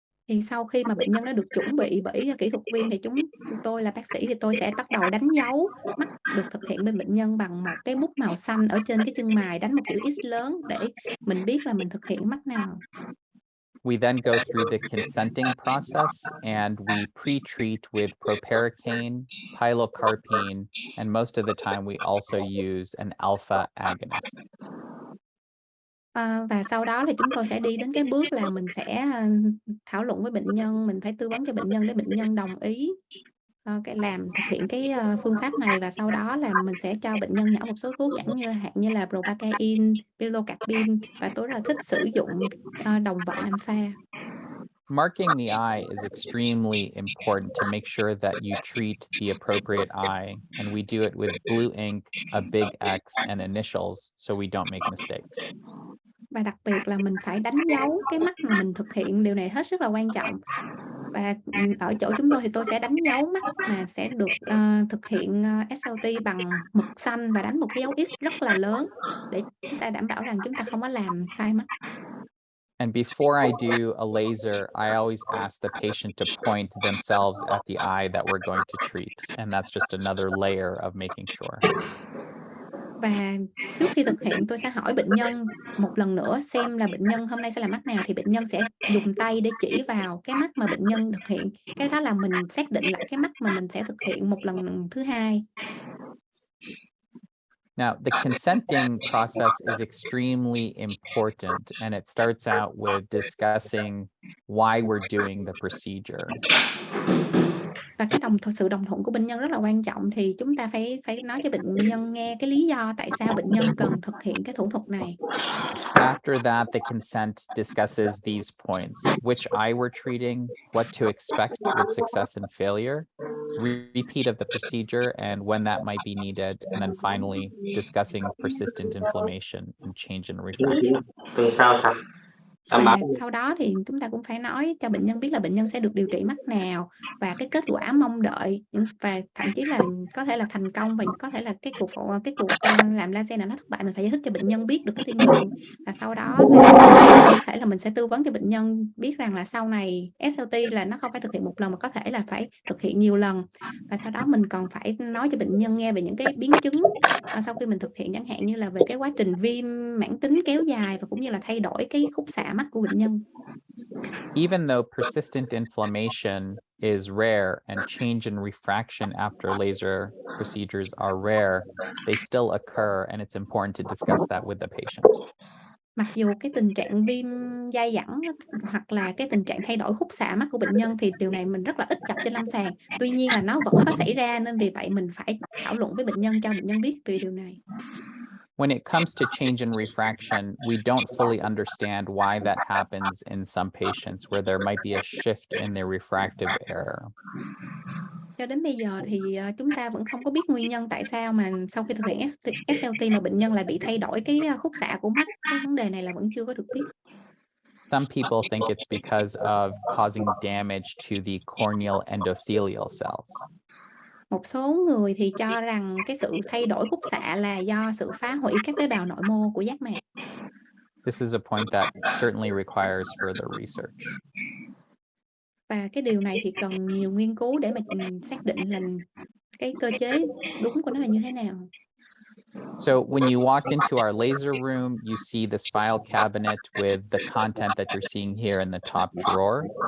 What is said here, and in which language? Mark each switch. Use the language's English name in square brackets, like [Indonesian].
[Vietnamese] Thì sau khi mà bệnh nhân đã được chuẩn bị bởi kỹ thuật viên thì tôi là bác sĩ thì tôi sẽ bắt đầu đánh dấu mắt được thực hiện bên bệnh nhân bằng một cái bút màu xanh ở trên cái chân mày, đánh một chữ X lớn để mình biết là mình thực hiện mắt nào. [English] We then go through the consenting process and we pre-treat with proparacaine, pilocarpine, and most of the time we also use an alpha agonist. [Vietnamese] Và sau đó thì chúng tôi sẽ đi đến cái bước là mình sẽ thảo luận với bệnh nhân, mình phải tư vấn cho bệnh nhân để bệnh nhân đồng ý thực hiện cái phương pháp này và sau đó là mình sẽ cho bệnh nhân nhỏ một số thuốc hạn như là proparacaine, pilocarpine và tôi rất là thích sử dụng đồng vận alpha. [English] Marking the eye is extremely important to make sure that you treat the appropriate eye, and we do it with blue ink, a big X, and initials so we don't make mistakes. [Vietnamese] Và đặc biệt là mình phải đánh dấu cái mắt mà mình thực hiện, điều này hết sức là quan trọng. Và, ở chỗ chúng tôi thì tôi sẽ đánh dấu mắt mà sẽ được, thực hiện, SLT bằng mực xanh và đánh một cái dấu X rất là lớn để chúng ta đảm bảo rằng chúng ta không có làm sai mắt. [English] And before I do a laser, I always ask the patient to point themselves at the eye that we're going to treat, and that's just another layer of making sure. [Vietnamese] Và trước khi thực hiện tôi sẽ hỏi bệnh nhân một lần nữa xem là bệnh nhân hôm nay sẽ làm mắt nào, thì bệnh nhân sẽ dùng tay để chỉ vào cái mắt mà bệnh nhân thực hiện. Cái đó là mình xác định lại cái mắt mà mình sẽ thực hiện một lần thứ hai. [English] Now, the consenting process is extremely important, and it starts out with discussing why we're doing the procedure. [Vietnamese] Và cái sự đồng thuận của bệnh nhân rất là quan trọng, thì chúng ta phải nói cho bệnh nhân nghe cái lý do tại sao bệnh nhân cần thực hiện cái thủ thuật này. [English] After that, the consent discusses these points: which eye we're treating, what to expect with success and failure, repeat of the procedure, and when that might be needed, and then finally discussing persistent inflammation and change in refraction. [Vietnamese] Tuần sau xong. Và sau đó thì chúng ta cũng phải nói cho bệnh nhân biết là bệnh nhân sẽ được điều trị mắt nào và cái kết quả mong đợi, và thậm chí là có thể là thành công và có thể là cái cuộc làm laser nào nó thất bại, mình phải giải thích cho bệnh nhân biết được cái tiên lượng. Và sau đó là có thể là mình sẽ tư vấn cho bệnh nhân biết rằng là sau này SLT là nó không phải thực hiện một lần mà có thể là phải thực hiện nhiều lần. Và sau đó mình còn phải nói cho bệnh nhân nghe về những cái biến chứng sau khi mình thực hiện, chẳng hạn như là về cái quá trình viêm mãn tính kéo dài và cũng như là thay đổi cái khúc xạ mắt của bệnh nhân. [English] Even though persistent inflammation is rare and change in refraction after laser procedures are rare, they still occur, and it's important to discuss that with the patient. [Vietnamese] Mặc dù cái tình trạng viêm dai dẳng hoặc là cái tình trạng thay đổi khúc xạ mắt của bệnh nhân thì điều này mình rất là ít gặp trên lâm sàng. Tuy nhiên là nó vẫn có xảy ra, nên vì vậy mình phải thảo luận với bệnh nhân, cho bệnh nhân biết về điều này. [English] When it comes to change in refraction, we don't fully understand why that happens in some patients where there might be a shift in their refractive error. [Vietnamese] Cho đến bây giờ thì, chúng ta vẫn không có biết nguyên nhân tại sao mà sau khi thực hiện SLT mà bệnh nhân lại bị thay đổi cái, khúc xạ của mắt. Cái vấn đề này là vẫn chưa có được biết. [English] Some people think it's because of causing damage to the corneal endothelial cells. [Vietnamese] Một số người thì cho rằng cái sự thay đổi khúc xạ là do sự phá hủy các tế bào nội mô của giác mạc. [English] This is a point that certainly requires further research. [Vietnamese] Và cái điều này thì cần nhiều nghiên cứu để mà, xác định là cái cơ chế đúng của nó là như thế nào. [English] So when you walk into our laser room, you see this file cabinet with the content that you're seeing here in the top drawer.